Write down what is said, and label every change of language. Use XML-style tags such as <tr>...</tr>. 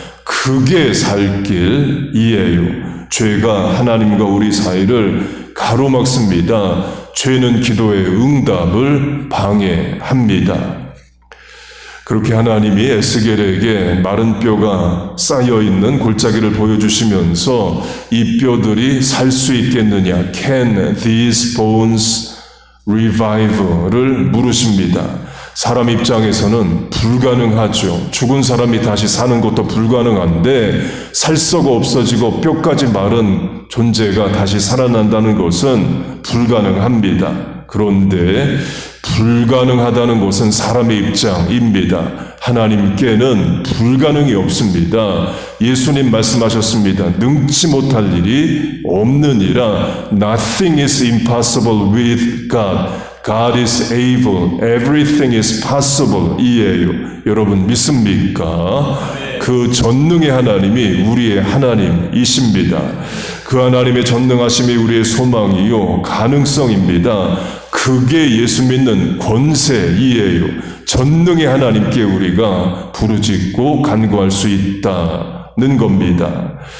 <ko>그게 살 길이에요. 죄가 하나님과 우리 사이를 가로막습니다. 죄는 기도의 응답을 방해합니다. 그렇게 하나님이 에스겔에게 마른 뼈가 쌓여있는 골짜기를 보여주시면서 이 뼈들이 살 수 있겠느냐?</ko> <en>Can these bones revive를</en> <ko>물으십니다. 사람 입장에서는 불가능하죠. 죽은 사람이 다시 사는 것도 불가능한데 살썩어 없어지고 뼈까지 마른 존재가 다시 살아난다는 것은 불가능합니다. 그런데 불가능하다는 것은 사람의 입장입니다. 하나님께는 불가능이 없습니다. 예수님 말씀하셨습니다. 능치 못할 일이 없느니라.</ko> <en>Nothing is impossible with God. God is able, everything is possible 이에요.</en> <ko>여러분 믿습니까? 그 전능의 하나님이 우리의 하나님이십니다. 그 하나님의 전능하심이 우리의 소망이요 가능성입니다. 그게 예수 믿는 권세이에요. 전능의 하나님께 우리가 부르짖고 간구할 수 있다는 겁니다.</ko>